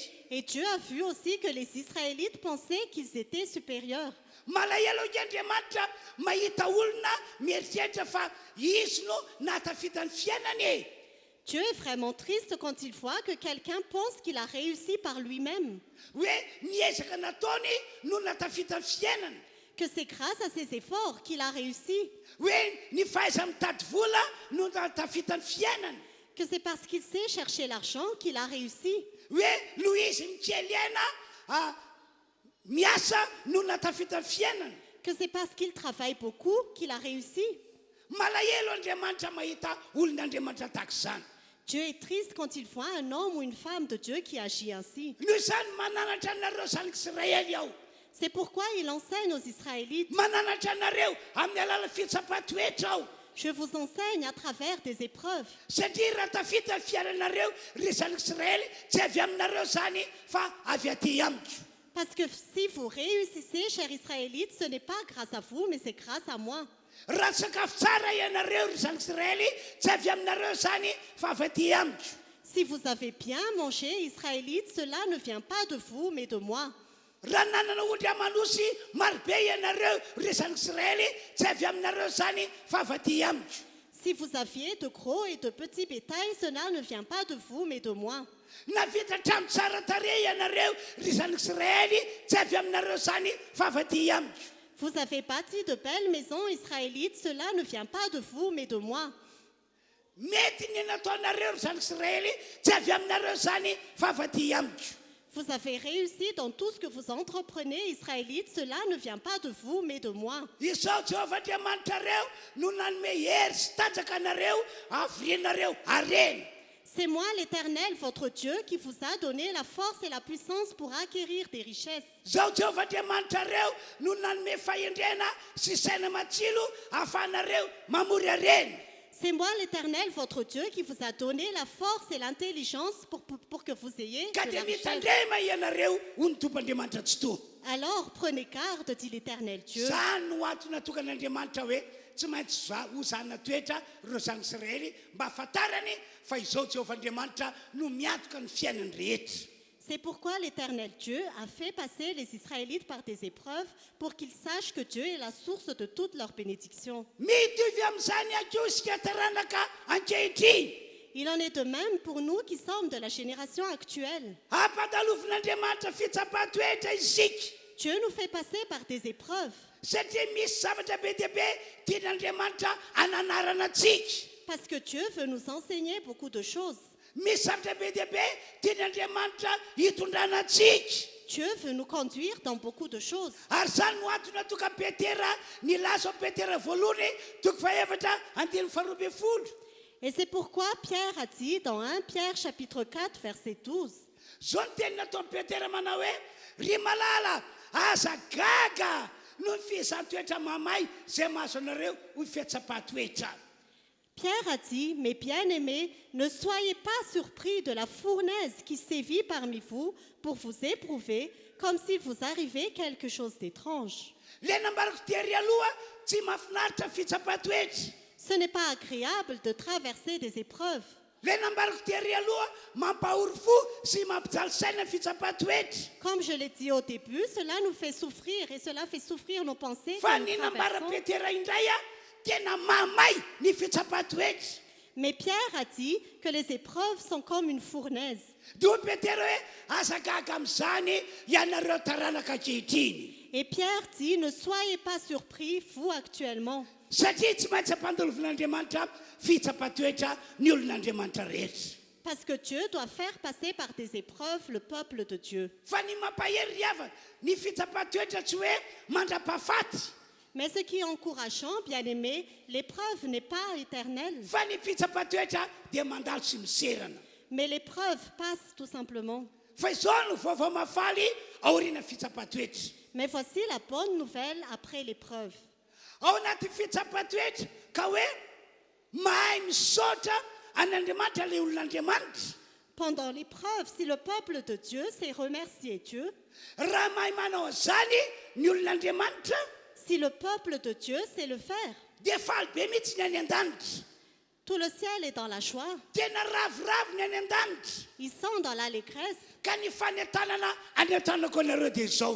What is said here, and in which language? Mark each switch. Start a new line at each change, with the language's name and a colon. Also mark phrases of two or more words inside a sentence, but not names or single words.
French: Et Dieu a vu aussi que les Israélites pensaient qu'ils étaient supérieurs.
Malagasy: malahelo io Andriamanitra mahita olona mieritreritra fa izy no nahatafita ny fiainany e.
French: Dieu est vraiment triste quand il voit que quelqu'un pense qu'il a réussi par lui-même,
Malagasy: Hoe niezaka nataony no nahatafita ny fiainany.
French: que c'est grâce à ses efforts qu'il a réussi,
Malagasy: Hoe ny fahaiza mitady vola no nahatafita ny fiainany.
French: que c'est parce qu'il sait chercher l'argent qu'il a réussi,
Malagasy: Hoe no izy mikely aina miasa no nahatafita ny fiainany.
French: que c'est parce qu'il travaille beaucoup qu'il a réussi.
Malagasy: Malahelo Andriamanitra mahita olon'Andriamanitra tahaka izany.
French: Dieu est triste quand il voit un homme ou une femme de Dieu qui agit ainsi.
Malagasy: Noho izany mananatra anareo zanak'Israely aho.
French: C'est pourquoi il enseigne aux Israélites.
Malagasy: Mananatra anareo amin'ny alala fitsapan-toetra aho.
French: Je vous enseigne à travers des épreuves.
Malagasy: Satria raha tafita ny fiainanareo ry zanak'Israely tsy avy aminareo zany fa avy aty amiko.
French: Parce que si vous réussissez, chers Israélites, ce n'est pas grâce à vous, mais c'est grâce à moi.
Malagasy: Raha sakafo tsara ianareo ry zanak'Israely tsy avy aminareo zany fa avy aty amiko.
French: Si vous avez bien mangé, Israélites, cela ne vient pas de vous, mais de moi.
Malagasy: Raha nanana ondry amanosy marobe ianareo ry zanak'Israely tsy avy aminareo zany fa avy aty amiko.
French: Si vous aviez de gros et de petits bétails, cela ne vient pas de vous, mais de moi.
Malagasy: Navita trano tsara tarehy ianareo ry zanak'Israely tsy avy aminareo zany fa avy aty amiko.
French: Vous avez bâti de belles maisons, Israélites, cela ne vient pas de vous, mais de moi.
Malagasy: Mety ny nataonareo ry zanak'Israely tsy avy aminareo zany fa avy aty amiko.
French: Vous avez réussi dans tout ce que vous entreprenez, Israélites, cela ne vient pas de vous, mais de moi.
Malagasy: Izao Jehovah Andriamanitrareo no nanome hery sy tanjaka anareo avirianareo hareny.
French: C'est moi, l'Éternel, votre Dieu, qui vous a donné la force et la puissance pour acquérir des richesses.
Malagasy: Zao Jehovah Andriamanitrareo no nanome fahendrena sy saina matsilo ahafahanareo mamory hareny.
French: C'est moi, l'Éternel, votre Dieu, qui vous a donné la force et l'intelligence pour que vous ayez
Malagasy: Ka
French: de
Malagasy: dia
French: la richesse.
Malagasy: mitandrema ianareo ho ny tompoandriamanitra tsy toa.
French: Alors prenez garde, dit l'Éternel Dieu.
Malagasy: Zany no antony natokan'Andriamanitra hoe tsy maintsy ho zana toetra reo zanak'Israely mba hafantarany fa izao Jehovah Andriamanitra no miatoka ny fiainany rehetra.
French: C'est pourquoi l'Éternel Dieu a fait passer les Israélites par des épreuves pour qu'ils sachent que Dieu est la source de toutes leurs bénédictions.
Malagasy: Mitovy amin'izany akeo isika taranaka ankehitriny.
French: Il en est de même pour nous qui sommes de la génération actuelle.
Malagasy: Hampandalovin'Andriamanitra fitsapan-toetra isika.
French: Dieu nous fait passer par des épreuves
Malagasy: Satria misy zavatra be dia be tian'Andriamanitra ananarana antsika.
French: parce que Dieu veut nous enseigner beaucoup de choses.
Malagasy: Misy zavatra be dia be tian'Andriamanitra hitondrana antsika.
French: Dieu veut nous conduire dans beaucoup de choses.
Malagasy: Ary zany no antony toka Petera nilaza ao Petera voalohany toko fahaefatra andiny faharoa ambin'ny folo.
French: Et c'est pourquoi Pierre a dit dans 1 Pierre chapitre 4 verset 12,
Malagasy: Zao ny teny nataon'i Petera manao hoe ry malala aza gaga no ny fihizan-toetra mamay izay mahazo anareo ho fihetsapahatoetra.
French: Pierre a dit, mes bien-aimés, ne soyez pas surpris de la fournaise qui sévit parmi vous pour vous éprouver, comme s'il vous arrivait quelque chose d'étrange.
Malagasy: Le nambarako tery aloha tsy mahafinaritra fitsapahatoetra.
French: Ce n'est pas agréable de traverser des épreuves.
Malagasy: Le nambarako tery aloha mampahory fo sy mampijaly saina fitsapahatoetra.
French: Comme je l'ai dit au début, cela nous fait souffrir et cela fait souffrir nos pensées.
Malagasy: Fa
French: quand
Malagasy: ny
French: nous
Malagasy: nambara
French: traversons.
Malagasy: Petera indray tena mamay ny fitsapahatoetra.
French: Mais Pierre a dit que les épreuves sont comme une fournaise.
Malagasy: Dia Petera hoe aza gaga amin'izany ianareo taranaka ankehitriny.
French: Et Pierre dit, ne soyez pas surpris, vous actuellement.
Malagasy: Satria tsy maintsy ampandalovin'Andriamanitra fitsapahatoetra ny olon'Andriamanitra rehetra.
French: Parce que Dieu doit faire passer par des épreuves le peuple de Dieu.
Malagasy: Fa ny mampahery ry hava ny fitsapahatoetra tsy hoe mandrapahafaty.
French: Mais ce qui est encourageant, bien-aimé, l'épreuve n'est pas éternelle.
Malagasy: Fa ny fitsapahatoetra dia mandalo sy miserana.
French: Mais l'épreuve passe tout simplement.
Malagasy: Fa izao no vaovao mafaly aoriana fitsapahatoetra.
French: Mais voici la bonne nouvelle après l'épreuve.
Malagasy: Ao anaty fitsapahatoetra ka hoe mahay misaotra an'Andriamanitra le olon'Andriamanitra.
French: Pendant l'épreuve, si le peuple de Dieu sait remercier Dieu,
Malagasy: Raha mahay manao an'izany ny olon'Andriamanitra
French: si le peuple de Dieu sait le faire,
Malagasy: dia faly be mihitsy ny any an-danitra.
French: Tout le ciel est dans la joie.
Malagasy: tena ravoravo ny any an-danitra
French: Ils sont dans l'allégresse.
Malagasy: ka ny fanentanana anentanako anareo dia izao